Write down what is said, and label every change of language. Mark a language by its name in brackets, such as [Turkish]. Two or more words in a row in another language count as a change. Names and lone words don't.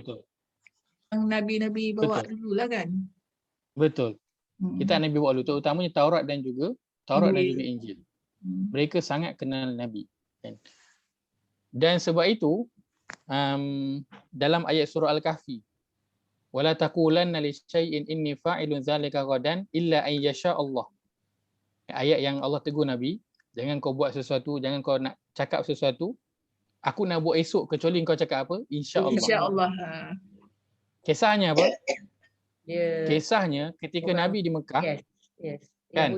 [Malay] betul. Yang Nabi-Nabi bawa dululah kan. Betul. Kitab Nabi bawa dulu, terutamanya Taurat dan juga Injil. Mereka sangat kenal Nabi. Dan sebab itu dalam ayat surah Al-Kahfi, [Arabic] ولا تقولن لشيء إني فاعل ذلك غدا إلا أن يشاء الله. [Malay] Ayat yang Allah tegur Nabi, jangan kau buat sesuatu, jangan kau nak cakap sesuatu, aku nak buat esok kecuali kau cakap apa? Insya-Allah. Insya-Allah. Kisahnya apa? Kisahnya ketika Nabi di Mekah. Yes. Kan?